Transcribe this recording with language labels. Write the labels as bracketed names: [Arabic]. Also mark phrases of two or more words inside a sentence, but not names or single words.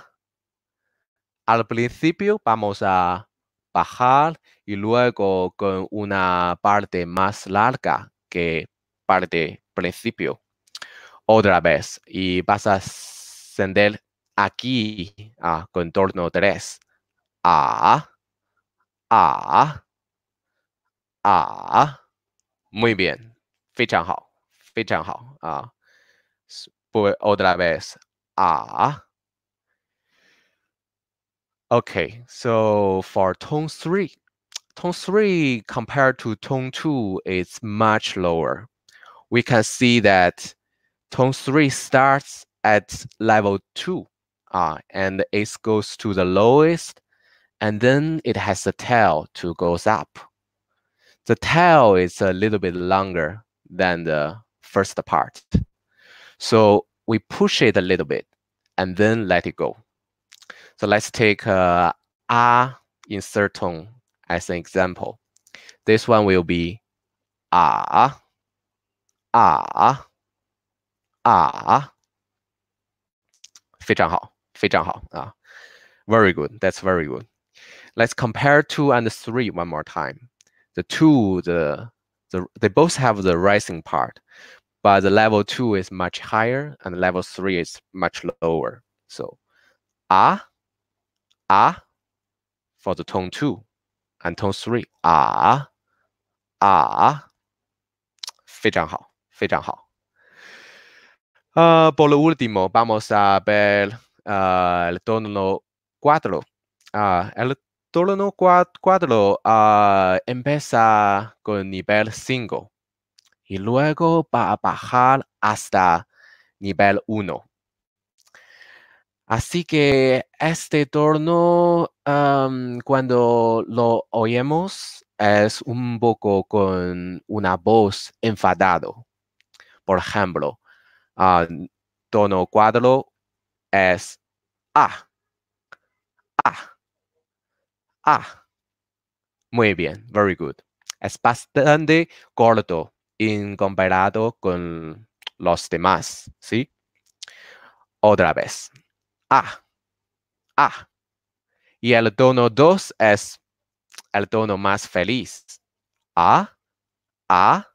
[Spanish] Al principio vamos a bajar y luego con una parte más larga que parte principio. Otra vez. Y vas a ascender aquí con tono 3. A, A, A. Muy bien. [Chinese] 非常好，非常好 [Spanish] pues otra vez. A. [English] Okay, so for tone 3, tone 3 compared to tone 2 is much lower. We can see that tone 3 starts at level 2 and it goes to the lowest and then it has a tail to goes up. The tail is a little bit longer than the first part. So we push it a little bit and then let it go. So let's take A insert tone as an example. This one will be ah, ah, ah. [Chinese] 非常好，非常好啊。 [English] Very good. That's very good. Let's compare 2 and 3 one more time. The 2, they both have the rising part, but the level 2 is much higher and level 3 is much lower. So, ah, ah for the tone 2 and tone 3. [Spanish] Ah, ah. [Chinese] 非常好，非常好。 [Spanish] Por lo último, vamos a ver el tono 4. El tono 4 empieza con nivel 5 y luego va a bajar hasta nivel 1. Así que este tono, cuando lo oímos, es un poco con una voz enfadado. Por ejemplo, tono 4 es ah, ah, ah. Muy bien, [English] very good. [Spanish] Es bastante corto en comparado con los demás, ¿sí? Otra vez. Ah, ah. Y el tono 2 es el tono más feliz. Ah, ah.